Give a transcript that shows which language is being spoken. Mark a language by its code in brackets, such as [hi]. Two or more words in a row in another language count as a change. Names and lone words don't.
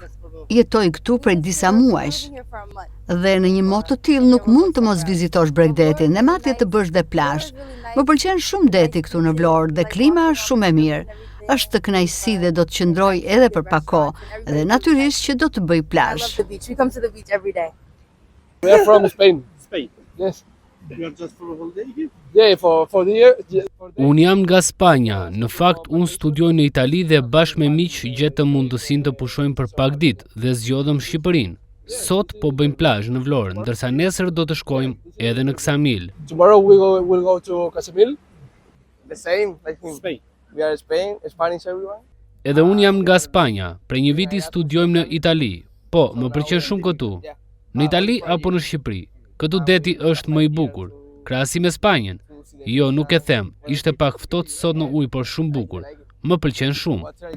[sq] Jetoj këtu prej disa muajsh. Dhe në një motë të tillë nuk mund të mos vizitosh Bregdetin, e madje të bësh dhe plazh. Më pëlqen shumë deti këtu në Vlorë dhe klima është shumë e mirë. Është të kënaqësi dhe do të qëndroj edhe për pak kohë, dhe natyrisht që do të bëj plazh. [en] We come to the beach every day. We are from Spain. Spain? Yes. You are just for a holiday here? Yeah, for the year. [sq] Unë jam nga Spanja. Në fakt, unë studioj në Itali dhe bashkë me miq gjetëm mundësinë të pushojmë për pak ditë dhe zgjodhëm Shqipërinë. Sot po bëjmë plazh në Vlorë, ndërsa nesër do të shkojmë edhe në Ksamil. [en] Tomorrow we'll go to Ksamil. The same, like Spain. We are Spanish everyone. [sq] Edhe unë jam nga Spanja. Prej një viti studiojmë në Itali. Po, më pëlqen shumë këtu. Në Itali apo në Shqipëri? Këtu deti është më i bukur, krahasim me Spanjën. Jo, nuk e them, ishte pak ftohtë sot në ujë, por shumë bukur. Më pëlqen shumë.